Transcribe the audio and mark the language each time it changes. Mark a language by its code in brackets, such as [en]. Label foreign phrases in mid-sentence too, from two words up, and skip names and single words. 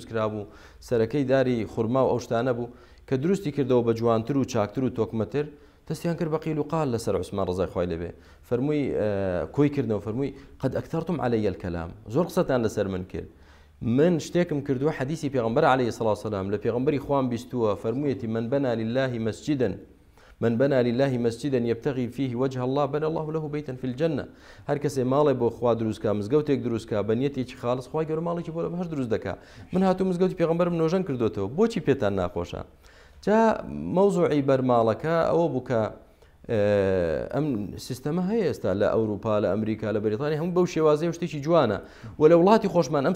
[ckb] کرابوو سەرەکەی داری خورما و ئەو شتانە بوو کە دروستی کردەوە بە جوانتر و چاکتر و تۆکمەتر دەستیان کرد بە قیل و قال لەسەر عوسمان ڕەزای خوای لێبێ فەرمووی کۆی کردنەوە فەرمووی [ar] قەد ئەکتەرتم عەلەیە الکەلام [ckb] زۆر قسەتان لەسەر من کرد من شتێکم کردووە حەدیثی پێغەمبەر [ar] عەلەیهی الصلاة والسلام [ckb] لە پێغەمبەری خوام بیستووە فەرموویەتی [ar] من بنى لله مسجدا من بنى لله مسجدا يبتغي فيه وجه الله بنى الله له بيتا في الجنة [ckb] هر کەسێ ماڵێ بۆ خوا دروست کا مزگەوتێک دروست کا بە نیەتێکی خاڵص خوای گەورە ماڵێکی بۆ لە بەهەشت دروست دەکا من هاتوو مزگەوتی پێغەمبەرم نۆژەن کردوتەوە بۆچی پێتان ناخۆشە جا مەوزوعی بەرماڵەکە ئەوە بوو کە ئەم سیستەمە هەیە ئێستا لە ئەوروپا لە ئەمریکا لە بەریتانیا هەموو بەو شێوازەیە شتێکی جوانە و لە وڵاتی خۆشمان ئەم